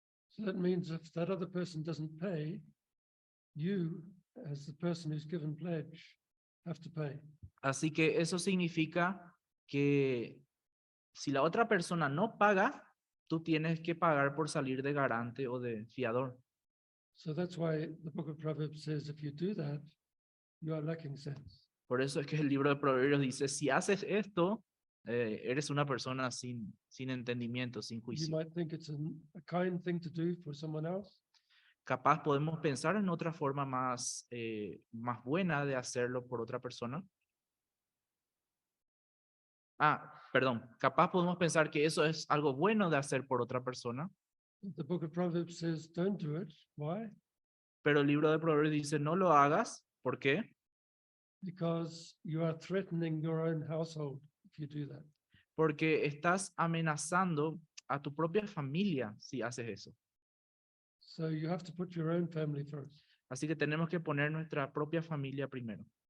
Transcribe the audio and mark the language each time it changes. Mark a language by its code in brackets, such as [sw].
[en] So that means if that other person doesn't pay, you, as the person who's given pledge, have to pay. [es] Así que eso significa que si la otra persona no paga, tú tienes que pagar por salir de garante o de fiador. [en] So that's why the book of Proverbs says if you do that, you are lacking sense. [es] Por eso es que el libro de Proverbios dice, si haces esto, eres una persona sin entendimiento, sin [en] You [es] juicio. [en] might think it's a kind thing to do for someone else, [es] Capaz podemos pensar en otra forma más buena de hacerlo por otra persona. Perdón, capaz podemos pensar que eso es algo bueno de hacer por otra persona, [en] the book of Proverbs says don't do it. Why? [es] pero el libro de Proverbios dice no lo hagas. ¿Por qué? [en] Because you are threatening your own household if you do that. [es] Porque estás amenazando a tu propia familia si haces eso. [en] So you have to put your own family first. [es] Así que tenemos que poner nuestra propia familia primero.